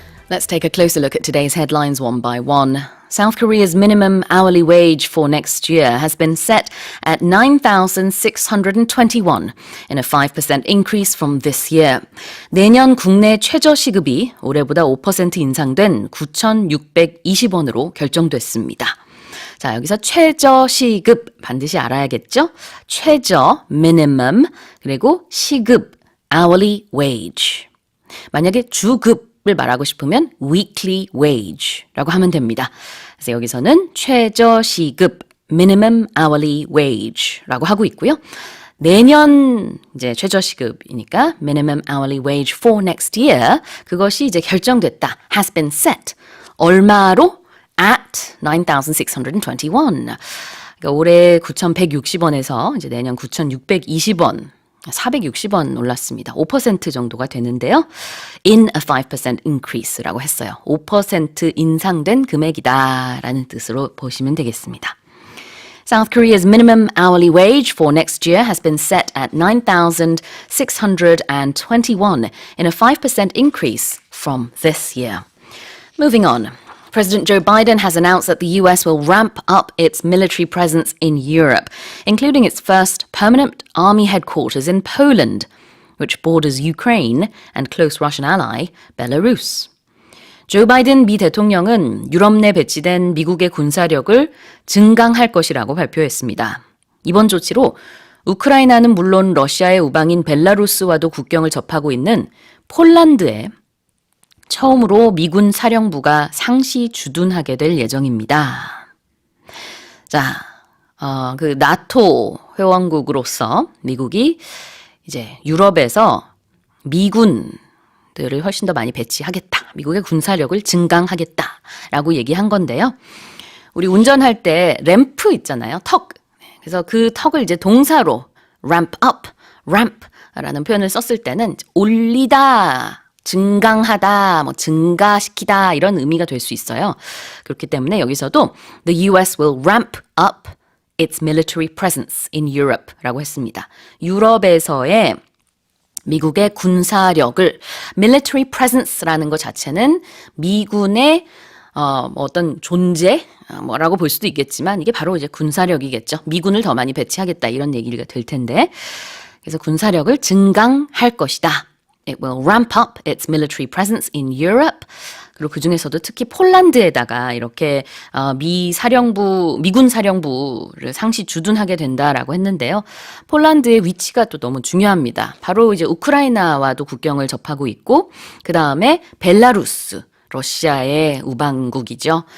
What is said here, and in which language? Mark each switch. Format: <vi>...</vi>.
<en>Let's take a closer look at today's headlines one by one. South Korea's minimum hourly wage for next year has been set at 9,621 in a 5% increase from this year.</en> <ko>내년 국내 최저시급이 올해보다 5% 인상된 9,620원으로 결정됐습니다. 자, 여기서 최저시급 반드시 알아야겠죠? 최저, minimum, 그리고 시급, hourly wage. 만약에 주급 을 말하고 싶으면 weekly wage라고 하면 됩니다. 그래서 여기서는 최저시급 minimum hourly wage라고 하고 있고요. 내년 이제 최저시급이니까</ko> <en>minimum hourly wage for next year</en> <ko>그것이 이제 결정됐다.</ko> <en>has been set.</en> <ko>얼마로?</ko> <en>at 9,621.</en> <ko>그러니까 올해 9,160원에서 이제 내년 9,620원 460원 올랐습니다. 5% 정도가 되는데요.</ko> <en>In a 5% increase라고</en> <ko>했어요. 5% 인상된 금액이다라는 뜻으로 보시면 되겠습니다.</ko> <en>South Korea's minimum hourly wage for next year has been set at 9,621 in a 5% increase from this year. Moving on. President Joe Biden has announced that the US will ramp up its military presence in Europe, including its first permanent army headquarters in Poland, which borders Ukraine and close Russian ally Belarus.</en> <ko>조 바이든 미 대통령은 유럽 내 배치된 미국의 군사력을 증강할 것이라고 발표했습니다. 이번 조치로 우크라이나는 물론 러시아의 우방인 벨라루스와도 국경을 접하고 있는 폴란드에 처음으로 미군 사령부가 상시 주둔하게 될 예정입니다. 자, 그 나토 회원국으로서 미국이 이제 유럽에서 미군들을 훨씬 더 많이 배치하겠다. 미국의 군사력을 증강하겠다라고 얘기한 건데요. 우리 운전할 때 램프 있잖아요. 턱. 그래서 그 턱을 이제 동사로 ramp up, ramp라는 표현을 썼을 때는 올리다, 증강하다, 증가시키다 이런 의미가 될 수 있어요. 그렇기 때문에 여기서도</ko> <en>the US will ramp up its military presence in Europe</en> <ko>라고 했습니다. 유럽에서의 미국의 군사력을 military presence라는 것 자체는 미군의 어떤 존재 뭐라고 볼 수도 있겠지만 이게 바로 이제 군사력이겠죠. 미군을 더 많이 배치하겠다 이런 얘기가 될 텐데 그래서 군사력을 증강할 것이다.</ko> <en>It will ramp up its military presence in Europe.</en> <ko>그리고 그 중에서도 특히 폴란드에다가 이렇게 미군 사령부를 상시 주둔하게 된다라고 했는데요. 폴란드의 위치가 또 너무 중요합니다. 바로 이제 우크라이나와도 국경을 접하고 있고, 그 다음에 벨라루스, 러시아의 우방국이죠.</ko>